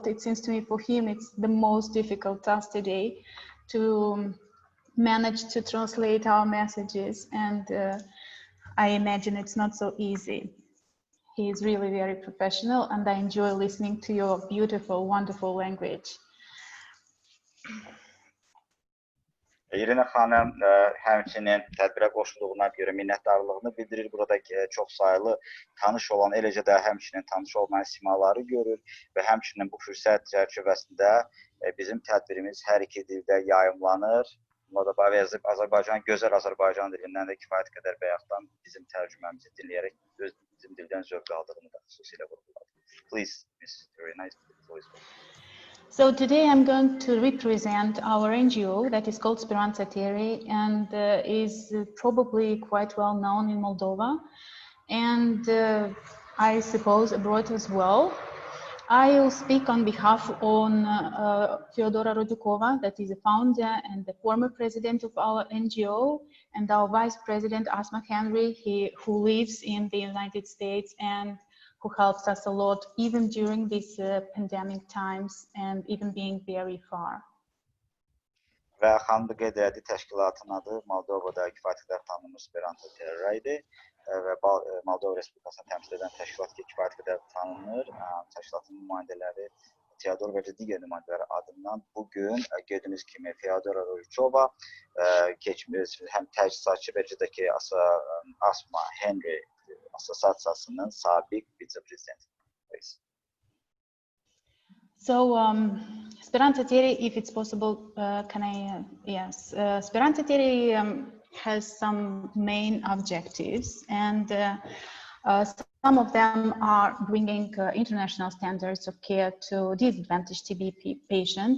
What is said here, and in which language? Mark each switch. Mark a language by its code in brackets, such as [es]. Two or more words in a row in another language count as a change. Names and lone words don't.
[en] It seems to me for him it's the most difficult task today to manage to translate our messages, and I imagine it's not so easy. He is really very professional, and I enjoy listening to your beautiful, wonderful language. [az] İrina xanım həmçinin tədbirə qoşulduğuna görə minnətdarlığını bildirir. Burada çox saylı tanış olan, eləcə də həmçinin tanış olmayan simaları görür və həmçinin bu fürsət çərçivəsində bizim tədbirimiz hər iki dildə yayımlanır. Azərbaycan, gözəl Azərbaycan dilindən də kifayət qədər bayaqdan bizim tərcüməmizi dinləyərək bizim dildən zövq aldığını da xüsusilə vurguladı. [en] Please, Ms. Irina, please. So today I'm going to represent our NGO that is called Speranța TRA and is probably quite well known in Moldova and I suppose abroad as well. I will speak on behalf of Feodora Rodukova, that is the founder and the former president of our NGO, and our vice president, Asma Henry, who lives in the United States and who helps us a lot, even during these pandemic times and even being very far. [az] Və xanım da qeyd etdi, təşkilatın adı Moldovada kifayət qədər tanınmış Speranța TRA idi və Moldova Respublikasını təmsil edən təşkilat kifayət qədər tanınır. Təşkilatın nümayəndələri Teodor və digər nümayəndələri adından bugün gördüyünüz kimi Feodora Rodukova həm təcridçi və də ki Asma Henry Assosiasiyasının sabiq vitse-prezidenti. [en] So, Speranța TRA, if it's possible, can I, yes. Speranța TRA has some main objectives, and some of them are bringing international standards of care to disadvantaged TB patients.